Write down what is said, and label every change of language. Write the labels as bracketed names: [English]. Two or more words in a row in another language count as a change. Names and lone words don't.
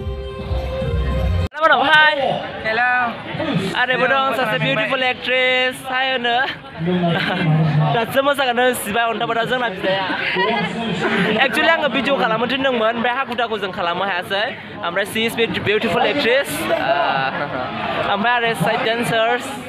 [English] Hi. Hello. [Bodo] Adebo dong सासे [English] beautiful actress. Hi होनो. [Bodo] दासो मोसागानो सिबाय अन्थाबादा जोंना बिदाया. Actually आङो भिडिअ खालामनो थिनदोंमोन ओमफ्राय हाखु दाखु जों खालामनो हायासै. [English] ओमफ्राय she is beautiful actress. [Bodo] ओमफ्राय आरो [English] side dancers.